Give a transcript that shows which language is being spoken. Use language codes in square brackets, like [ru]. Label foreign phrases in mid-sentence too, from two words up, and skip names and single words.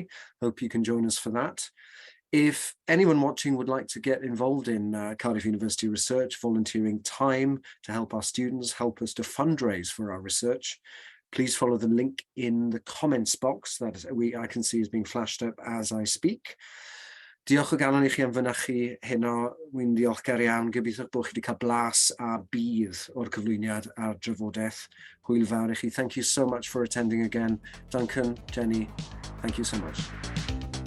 [en] Hope you can join us for that. If anyone watching would like to get involved in Cardiff University research, volunteering time to help our students, help us to fundraise for our research, please follow the link in the comments box that I can see is being flashed up as I speak. [cy] Diolch o galon I chi am fynychu heno. Wy'n diolchgar iawn. Gobeithio bod chi wedi cael blas a bydd o'r cyflwyniad a'r drafodaeth. Hwyl fawr i chi. [en] Thank you so much for attending again. Duncan, Jenny, thank you so much.